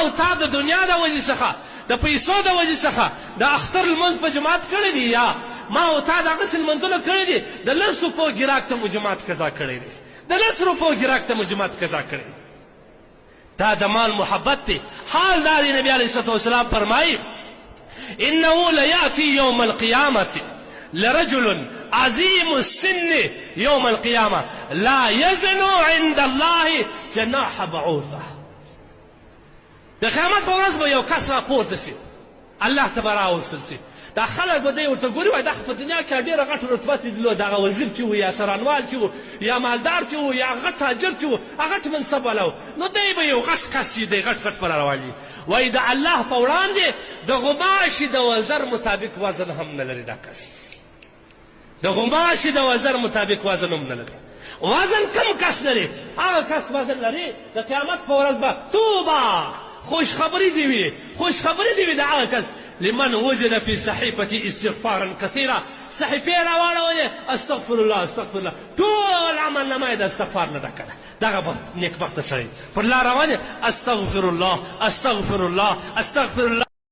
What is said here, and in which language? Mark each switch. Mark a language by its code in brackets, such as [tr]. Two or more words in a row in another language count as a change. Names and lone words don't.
[ps] او تا د دنیا د وجې څخه د پیسو د وجې څخه د اختر لمونځ په جماعت کړی دی یا ما او تا دغسې لمونځونه کړي دي د 10 روپو ګراک ته مو جماعت قضا کړی دی د 10 روپو ګراک ته مو جماعت قضا کړی دی دا د مال محبت دی حال دا دی نبی [ar] علیه الصلاة والسلام [ps] فرمایي [ar] انه لیأتی یوم القیامة لرجل عظیم السن یوم القیامة لا یزن عند الله جناح بعوضة [ps] د قیامت په ورځ به یو کس راپورته سي الله ته به راوستل سي دا خلک به دی ورته ګوري وایي دا خو په دنیا کې ډېره غټه رتبه یې درلود هغه وزیر چې و یا سرانوال چې و یا مالدار چې و یا هغه تاجر چې و هغه غټ منصب والا و نو دی به یو غټ کس چې دی غټ غټ به راروان وي وایي د الله په وړاندې د غوماشي د وزر مطابق وزن هم نه لري دا کس د غوماشي د وزر مطابق وزن هم نه لري وزن کم کس لري هغه کس وزن لري د قیامت په ورځ به توبه خوشخبري دې وي خوشخبري دې وي د هغه کس [ar] لمن وجد في صحيفة استغفارا كثيرا [ps] صحيفه راواړولې [ar] استغفر الله استغفر الله [ps] ټول عمل نامه د استغفار نه ډکه ده دغه نیکبخته سړی پر لار روان [ar] استغفر الله استغفر الله [ps] استغفر الله